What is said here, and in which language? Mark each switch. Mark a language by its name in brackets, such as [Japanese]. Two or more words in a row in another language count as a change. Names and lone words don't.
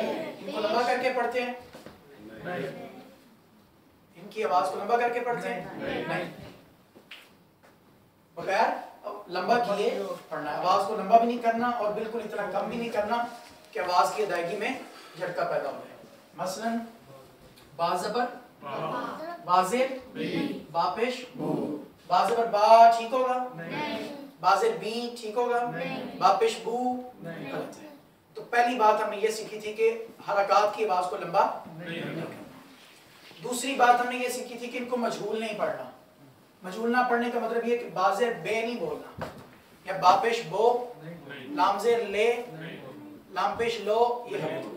[Urdu] ان کو لمبا کر کے پڑھتے ہیں؟ ان کی آواز کو لمبا کر کے پڑھتے ہیں؟ نہیں. بغیر لمبا کیے پڑھنا ہے. آواز کو لمبا بھی نہیں کرنا اور بالکل اتنا کم بھی نہیں کرنا کہ آواز کی ادائیگی میں جھٹکا پیدا ہو جائے. مثلا با زبر با زیر با پیش با زبر با ٹھیک ہوگا؟ با زیر بی ٹھیک ہوگا؟ با پیش بو غلط ہے. تو پہلی بات ہم نے یہ سیکھی تھی کہ حرکات کی آواز کو لمبا نہیں کرنا. دوسری بات ہم نے یہ سیکھی تھی کہ ان کو مجہول نہیں پڑھنا. مجہول نہ پڑھنے کا مطلب یہ کہ با زیر بے نہیں بولنا، یا با پیش بو، لام زیر لے، لام پیش لو، یہ غلط ہے.